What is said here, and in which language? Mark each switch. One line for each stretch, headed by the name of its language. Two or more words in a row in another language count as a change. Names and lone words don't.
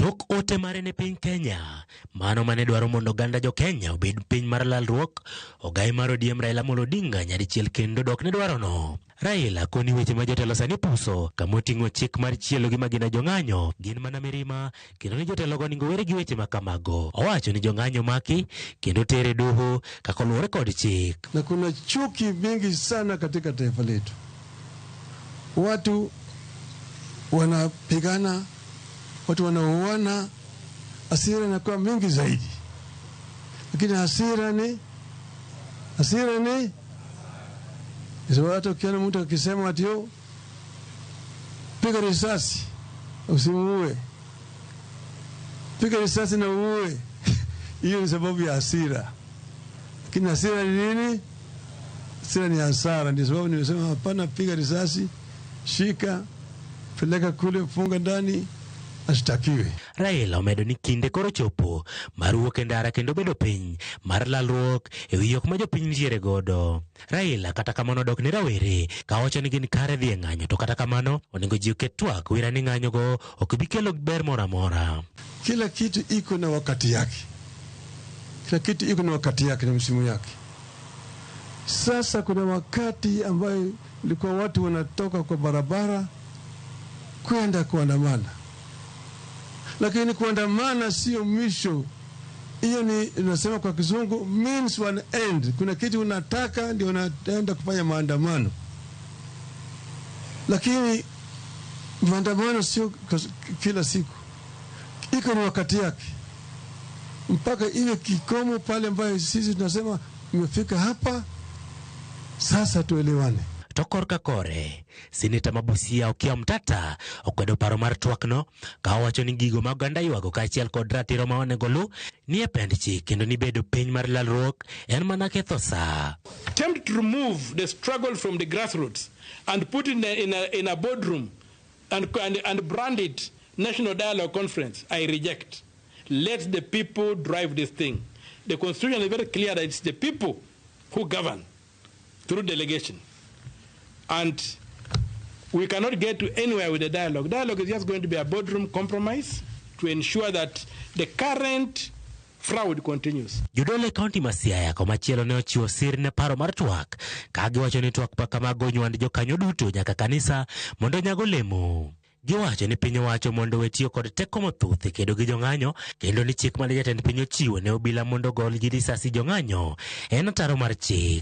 Luo (Kenya and Tanzania): Tok ote mare ne piny Kenya, mano mane dwaro mondo ganda jo Kenya obed piny mar lalruok, ogai mar ODM Raila Amolo Odinga nyadichiel kendo dok ne dwaro no. Raila koni weche ma jotelo sani puso, kamoting'o chik mar chielo gi magina jong'anyo, gin mana mirima, kendo ni jotelo go ningo were gi weche makamago. Owacho ni jong'anyo maki, kendo tere doho, kakoluwore kod chik.
Swahili: Na kuna chuki mingi sana katika taifa letu. Watu wanapigana, watu wanauana, hasira inakuwa mingi zaidi. Lakini hasira ni hata ukiona mtu akisema ati yo piga risasi usimuue, piga risasi na uue, hiyo ni sababu ya hasira. Lakini hasira ni nini? Hasira ni hasara. Ndio sababu nimesema hapana, piga risasi, shika, peleka kule, funga ndani, ashtakiwe.
Luo (Kenya and Tanzania): Raila omedo ni kinde koro chopo mar wuok e ndara kendo bedo piny mar lalruok e wi yok ma jopiny nitiere godo. Raila kata kamano dok ni rawere ka owacho ni gin kare dhi e ng'anyo, to kata kamano onego ji oket twak wira ni ng'anyo go ok bi kelo ber moro amora.
Swahili: Kila kitu iko na wakati yake, kila kitu iko na wakati yake na msimu yake. Sasa kuna wakati ambayo ilikuwa watu wanatoka kwa barabara kwenda kuandamana, lakini kuandamana sio mwisho. Hiyo ni tunasema kwa kizungu
English: means one end.
Swahili: Kuna kitu unataka ndio unaenda kufanya maandamano, lakini maandamano sio kila siku, iko na wakati yake mpaka iwe kikomo pale ambayo sisi tunasema imefika hapa, sasa tuelewane.
Luo (Kenya and Tanzania): Tokor ka kore, Seneta Mabusia Okia Mtata okwedo paro mar twakno, ka owacho ni gigo mag oganda ywago kaachiel kod ratiro ma onego lu ni e pend chik kendo ni bedo piny mar lalruok en mana ketho saa.
English: Attempt to remove the struggle from the grassroots and put it in a boardroom and brand it National Dialogue Conference, I reject. Let the people drive this thing. The Constitution is very clear that it's the people who govern through delegation. And we cannot get to anywhere with the dialogue. Dialogue is just going to be a boardroom compromise to ensure that the current fraud continues.
Luo (Kenya and Tanzania): Judole County Masiaya komachielo ne ochiwo sir ne paro mar twak, ka giwacho ni twak paka mag onywand jokanyo duto nyaka kanisa mondo nyago lemo. Giwacho ni piny owacho mondo wetiyo kod teko mathoth e kedo gi jong'anyo, kendo ni chik mane jatend piny ochiwo ne obila mondo gol gi risasi jong'anyo en ataro mar chik.